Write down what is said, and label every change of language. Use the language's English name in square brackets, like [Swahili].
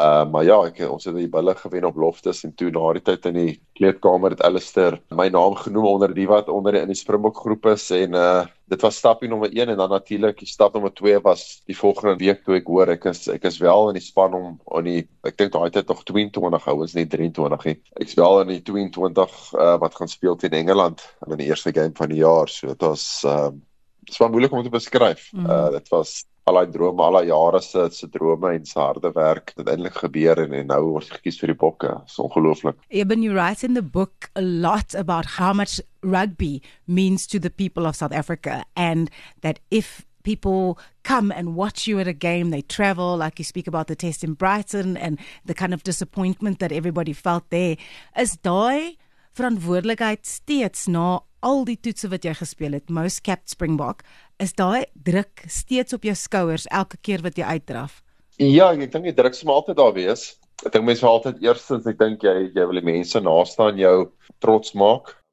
[Afrikaans] Maar ja, ons het die bulle gewen op Loftus en toe na die tyd in die kleedkamer het Alistair my naam genoem onder die wat in die Springbok groep is en dit was stapie nommer 1 en dan natuurlik die stap nommer 2 was die volgende week toe ek hoor ek is wel in die span om ek dink daai tyd nog 22 ouens nie 23 nie. Ek's wel in die 22 wat gaan speel teen Engeland in die eerste game van die jaar. So dit was moeilik om te beskryf. Dit was al die drome, al die jare se drome en se harde werk het eintlik gebeur en nou word gekies vir die Bokke. Dit is ongelooflik. [English] Eben, you write in the book a lot about how much rugby means to the people of South Africa and that if people come and watch you at a game, they travel, like you speak about the test in Brighton and the kind of disappointment that everybody felt there. [Afrikaans] Is daai verantwoordelikheid steeds na al die toetse wat jy gespeel het, [English] most capped Springbok, [Afrikaans] is daai druk steeds op jou skouers elke keer wat jy uitdraf? Ja, ek dink die druk sal altyd daar wees. Ek dink mense altyd eerstens, ek dink jy wil die mense naaste aan jou trots maak.